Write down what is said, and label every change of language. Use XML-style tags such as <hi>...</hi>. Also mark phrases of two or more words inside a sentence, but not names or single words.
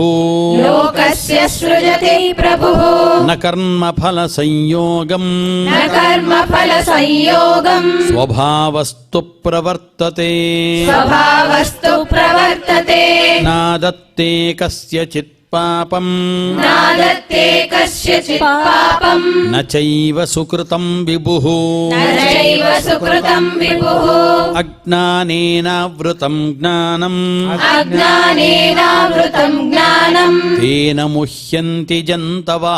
<sa>लोकस्य सृजति प्रभुः न कर्मफलसंयोगम् न कर्मफलसंयोगम् स्वभावस्तु प्रवर्तते स्वभावस्तु प्रवर्तते नादत्ते कस्यचित् పాపం నాదత్తే కస్యచిత్ పాపం న చైవ సుకృతం విభుః న చైవ సుకృతం విభుః అజ్ఞానేనావృతం జ్ఞానం అజ్ఞానేనావృతం జ్ఞానం తేన ముహ్యంతి జంతవః</sa>